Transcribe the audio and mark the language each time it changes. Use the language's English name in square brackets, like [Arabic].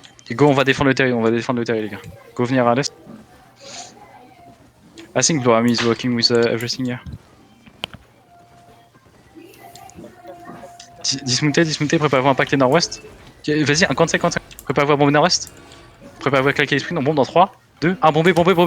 [French] Et go, on va défendre le terrain, les gars. Go venir à l'est. [English] I think Blue Army is working with everything here. [French] Dismounter, préparez-vous à impacter nord-ouest. Vas-y, un 45. Préparez-vous à bomber nord-ouest. Préparez-vous à claquer les sprint, on bombe dans 3, 2, 1, bomber nord.